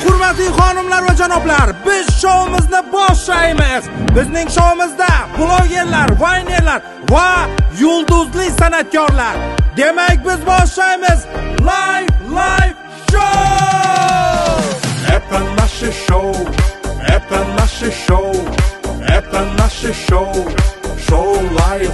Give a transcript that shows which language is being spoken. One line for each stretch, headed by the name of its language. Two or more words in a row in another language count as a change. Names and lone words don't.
Uzbek: Hurmatli xonimlar va janoblar, biz shouimizni boshlaymiz. Bizning shouimizda blogerlar, vaynerlar va yulduzli san'atkorlar. Demak, biz boshlaymiz.
English: Live show!
Russian: Это наше шоу, это наше шоу, это наше шоу, шоу Live.